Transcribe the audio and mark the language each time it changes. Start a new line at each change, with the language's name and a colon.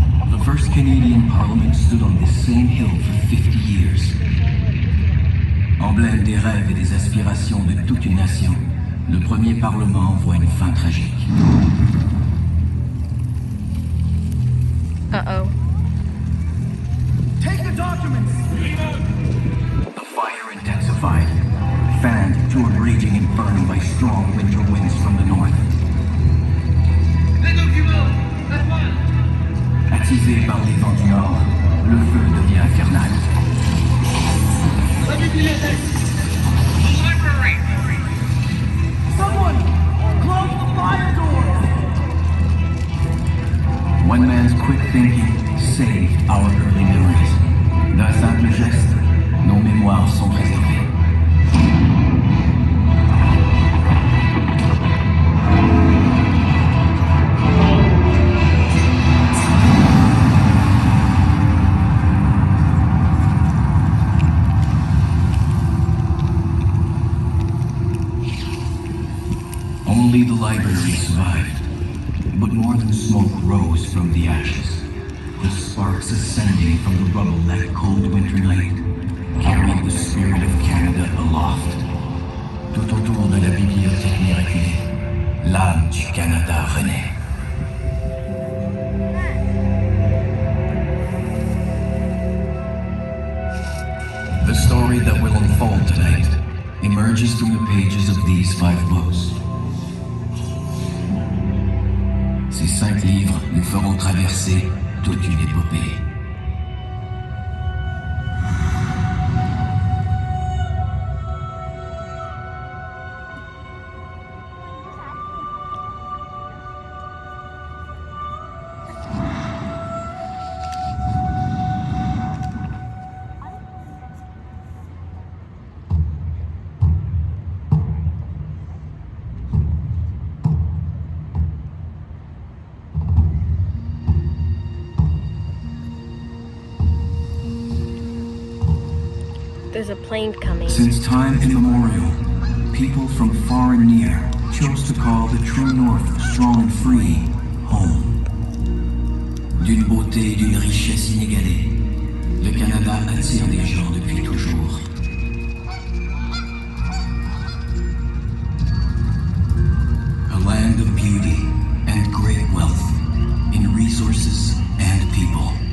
English: The first Canadian Parliament stood on this same hill for 50 years.
French: Emblème des rêves et des aspirations de toute une nation, le premier Parlement voit une fin tragique. Uh-oh.
English: Take the documents! The fire intensified, fanned to a raging inferno by strong winter winds from the north.
French: Les documents! La toile! Attisé par les vents du nord, le feu devient infernal. La bibliothèque!
English: The library! Someone! Close the fire doors! One man's quick thinking saved our early memories.
French: D'un simple geste, nos mémoires sont préservées.
English: Only the library survived, but more than smoke rose from the ashes. The sparks ascending from the rubble that cold winter night carried the spirit of Canada aloft.
French: Tout autour de la bibliothèque miraculée, l'âme du Canada renaît.
English: The story that will unfold tonight emerges from the pages of these 5 books.
French: Ces 5 livres nous feront traverser toute une épopée.
English: There's a plane coming. Since time immemorial, people from far and near chose to call the true north, strong and free, home.
French: D'une beauté et d'une richesse inégalée, le Canada attire les gens depuis toujours.
English: A land of beauty and great wealth in resources and people.